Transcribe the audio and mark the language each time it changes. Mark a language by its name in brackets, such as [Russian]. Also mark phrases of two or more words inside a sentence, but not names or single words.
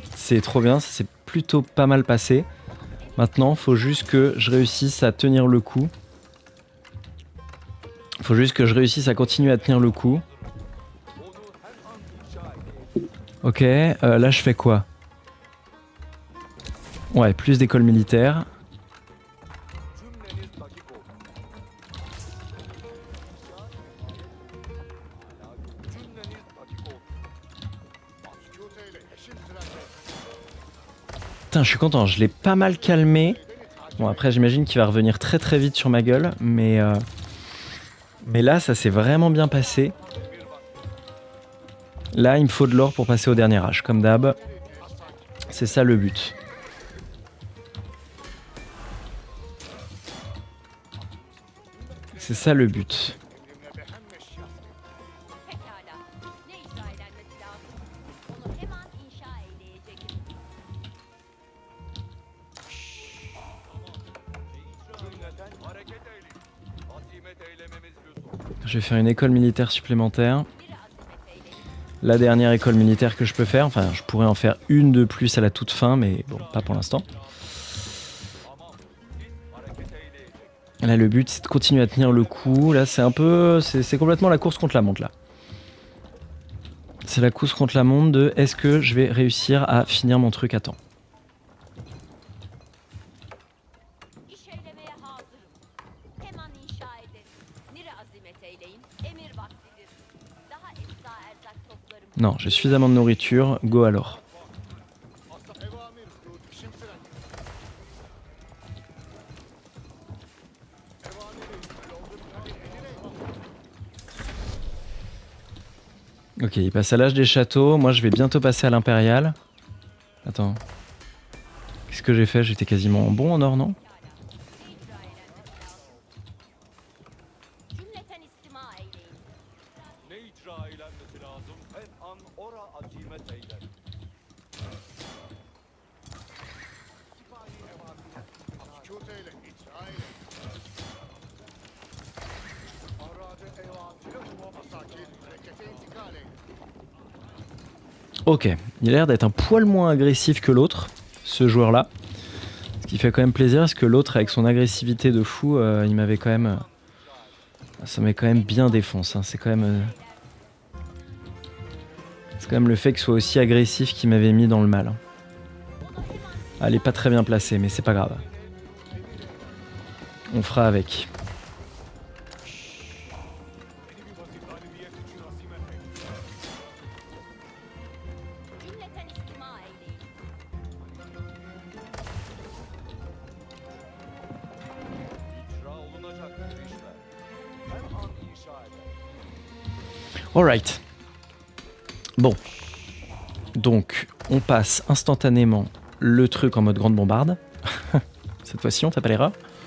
[French] C'est trop bien, ça s'est plutôt pas mal passé. Maintenant, faut juste que je réussisse à tenir le coup. Faut juste que je réussisse à continuer à tenir le coup. Ok, là je fais quoi? Ouais, plus d'école militaire. [Turkish] Cümleniz dakik olsun. Cümleniz dakik olsun. [French] Putain, je suis content, je l'ai pas mal calmé. Bon, après, j'imagine qu'il va revenir très très vite sur ma gueule, mais là, ça s'est vraiment bien passé. Là, il me faut de l'or pour passer au dernier âge, comme d'hab. C'est ça le but. C'est ça le but. [Turkish] Pekala. Ne icra edilmesi lazım? Onu hemen inşa eyleyeceğim. Cümleten hareket eyleyin. Azimet eylememiz lüzum. [French] Je vais faire une école militaire supplémentaire. [Turkish] Biri azimet eyleyin. [French] La dernière école militaire que je peux faire. Enfin, je pourrais en faire une de plus à la toute fin, mais bon, pas pour l'instant. [Turkish] Tamam. Siz hareket eyleyecek. [French] Là, le but, c'est de continuer à tenir le coup. Là, c'est un peu... C'est complètement la course contre la montre, là. C'est la course contre la montre de est-ce que je vais réussir à finir mon truc à temps. [Turkish] İş eylemeye hazırım. Hemen inşa ederim. Nire azimet eyleyin. Emir vaktidir. Daha efsa erzak toplarım. [French] Non, j'ai suffisamment de nourriture. Go alors. Ok, il passe à l'âge des châteaux. Moi, je vais bientôt passer à l'impérial. Attends. Qu'est-ce que j'ai fait? J'étais quasiment bon en or, non? [Turkish] Cümleten istima eyleyin. Ne icra eylenmesi lazım? Her an ora azimet eyler. [French] Ok, il a l'air d'être un poil moins agressif que l'autre, ce joueur-là. Ce qui fait quand même plaisir, parce que l'autre, avec son agressivité de fou, il m'avait quand même... ça m'avait quand même bien défoncé. Hein. C'est quand même le fait qu'il soit aussi agressif qui m'avait mis dans le mal. Elle est pas très bien placée, mais c'est pas grave. On fera avec. [Turkish] Cümleten istima eyleyin. İcra olunacak girişler. Her an inşa eder. [French] Alright. Bon. Donc, on passe instantanément le truc en mode grande bombarde. Cette fois-ci, on fait pas l'erreur.